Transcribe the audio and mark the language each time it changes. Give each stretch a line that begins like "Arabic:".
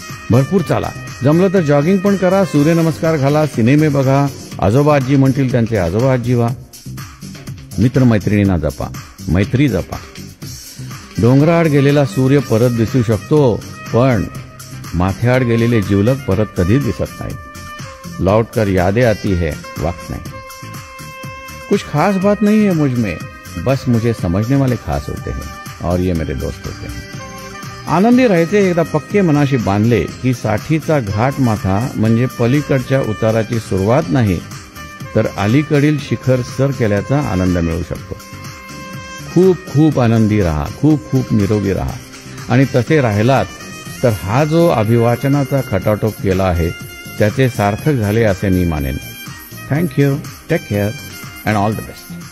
Marathi: भरपूर चाला, जमलं तर जॉगिंग पण करा, सूर्यनमस्कार घाला, सिनेमे बघा, आजोबा आजी म्हणतील त्यांचे आजोबा आजी व्हा, मित्रमैत्रिणींना जपा, मैत्री जपा. डोंगराआड गेलेला सूर्य परत दिसू शकतो, पण माथ्याआड गेलेले जिवलग परत कधीच दिसत नाही.
Hindi: लौटकर यादें आती है, वक्त नहीं. कुछ खास बात नहीं है मुझ में, बस मुझे समझने वाले खास होते हैं और ये मेरे दोस्त होते हैं.
Marathi: आनंदी राहायचे एकदा पक्के मनाशी बांधले की साठीचा घाट माथा म्हणजे पलीकडच्या उताराची सुरुवात नाही तर अलीकडील शिखर सर केल्याचा आनंद मिळू शकतो. खूप खूप आनंदी राहा, खूप खूप निरोगी राहा आणि तसे राहिलात तर हा जो अभिवाचनाचा खटाटोप केला आहे त्याचे सार्थक झाले असे मी मानेन.
English: Thank you, take care and all the best.